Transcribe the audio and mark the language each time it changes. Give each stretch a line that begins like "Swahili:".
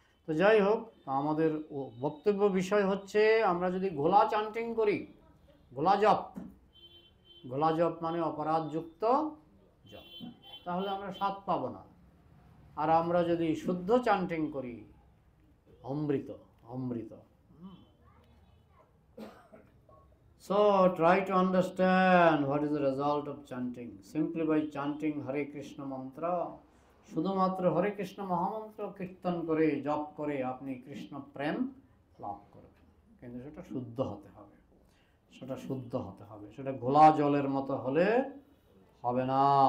Bangla: তো যাই হোক, আমাদের বক্তব্য বিষয় হচ্ছে, আমরা যদি ঘোলা চান্টিং করি, ঘোলা জপ, ঘোলা জপ মানে অপরাধযুক্ত জপ, তাহলে আমরা স্বাদ পাবো না। আর আমরা যদি শুদ্ধ চান্টিং করি, অমৃত, অমৃত।
English: So try to understand what is the result of chanting. Simply by chanting Hare Krishna mantra,
Bangla: শুধুমাত্র হরে কৃষ্ণ মহামন্ত্র কীর্তন করে, জপ করে আপনি কৃষ্ণ প্রেম লাভ করবেন, কিন্তু সেটা শুদ্ধ হতে হবে, সেটা শুদ্ধ হতে হবে, সেটা ঘোলা জলের মতো হলে হবে না।